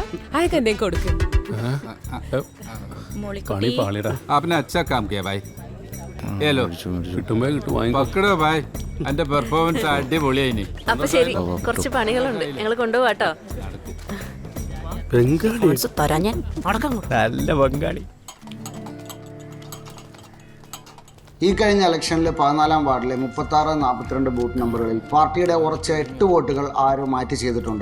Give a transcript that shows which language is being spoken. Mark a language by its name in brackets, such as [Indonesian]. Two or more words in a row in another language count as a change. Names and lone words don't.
[Malayalam] അതൊക്കെ എന്തേലും കൊടുക്കും. [Hindi] अच्छा काम किया भाई. ये लो पकड़ो भाई. [Malayalam] എന്റെ പെർഫോമൻസ് അടിപൊളിയായിനി. അപ്പൊ ശരി, കുറച്ച് പണികളുണ്ട്, ഞങ്ങൾ കൊണ്ടുപോവാട്ടോ. നല്ല ബംഗാളി. ഈ കഴിഞ്ഞ ഇലക്ഷനിൽ 14-ാം വാർഡിലെ 36-42 ബൂത്ത് നമ്പറുകളിൽ പാർട്ടിയുടെ ഉറച്ച 8 വോട്ടുകൾ ആരോ മാറ്റി ചെയ്തിട്ടുണ്ട്.